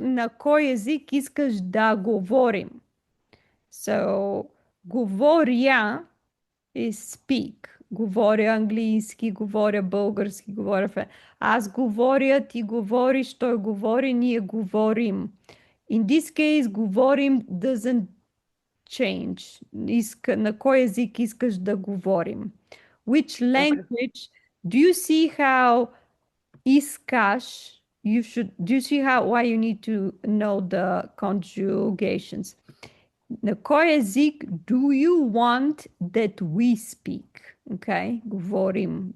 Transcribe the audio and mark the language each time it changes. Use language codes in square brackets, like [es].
[bg] На кой език искаш да говорим? [en] So, говоря is speak. [bg] Говоря английски, говоря български, говоря аз говоря, ти говориш, той говори, ние говорим. [en] In this case, говорим doesn't change. [bg] На кой език искаш да говорим? [en] Which Okay. language? Do you see how искаш? Do you see how why you need to know the conjugations? [bg] На кой език [en] do you want that we speak? Okay, говорим.